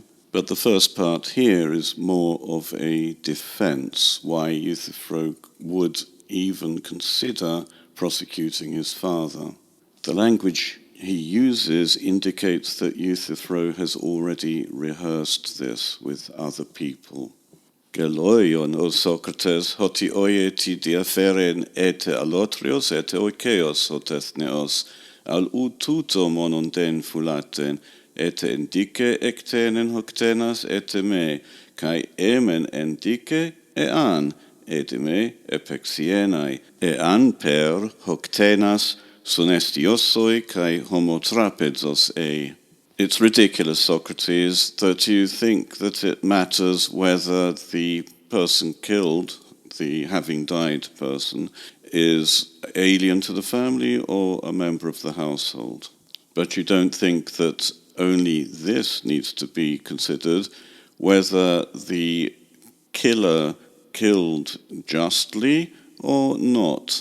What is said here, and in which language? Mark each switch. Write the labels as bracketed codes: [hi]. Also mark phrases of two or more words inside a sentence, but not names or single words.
[en] But the first part here is more of a defense, why Euthyphro would even consider prosecuting his father. The language he uses indicates that Euthyphro has already rehearsed this with other people. [el] Γελοῖον, ὦ Σώκρατες, ὅτι οἴει τι διαφέρειν εἴτε ἀλλότριος εἴτε οἰκεῖος ὁ τεθνεώς, ἀλλὰ τοῦτο μόνον δεῖν φυλάττειν, εἴτε ἐν δίκῃ ἔκτεινεν ὁ κτείνας εἴτε μή, καὶ εἰ μὲν ἐν δίκῃ, ἐᾶν, εἴτε μή ἐπεξιέναι, ἐάνπερ ὁ κτείνας συνέστιός σοι καὶ ὁμοτράπεζος ᾖ. [en] It's ridiculous, Socrates, that you think that it matters whether the person killed, the having died person, is alien to the family or a member of the household. But you don't think that only this needs to be considered, whether the killer killed justly or not.